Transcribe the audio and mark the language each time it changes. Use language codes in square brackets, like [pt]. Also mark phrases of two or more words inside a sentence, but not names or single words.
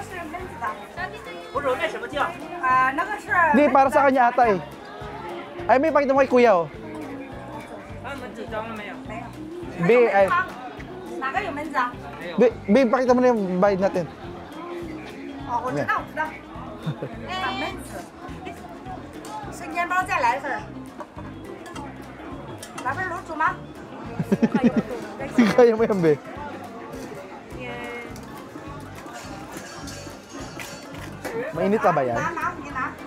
[tl] Hindi, para sa kanya ata eh. Ay, may pakita mo kay kuya oh. Be, ay. Be, pakita mo na yung bayad natin. Yan. [zh] 生煎包再来一份儿，来份卤煮吗？ [tl] Kaya mo yan, Be. Mainit pa ba yan? [zh] 拿，你拿。